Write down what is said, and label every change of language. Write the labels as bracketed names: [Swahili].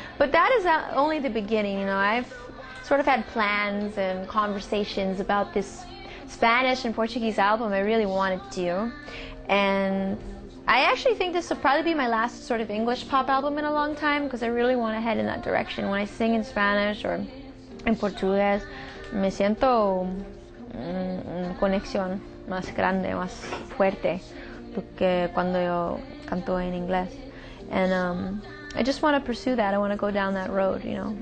[English] But that is only the beginning, you know. I've sort of had plans and conversations about this Spanish and Portuguese album I really wanted to do. And I actually think this will probably be my last sort of English pop album in a long time, because I really want to head in that direction. When I sing in Spanish or in Portuguese, [Spanish] me siento una conexión más grande, más fuerte que cuando yo canto en inglés. [English] And I just want to pursue that. I want to go down that road, you know.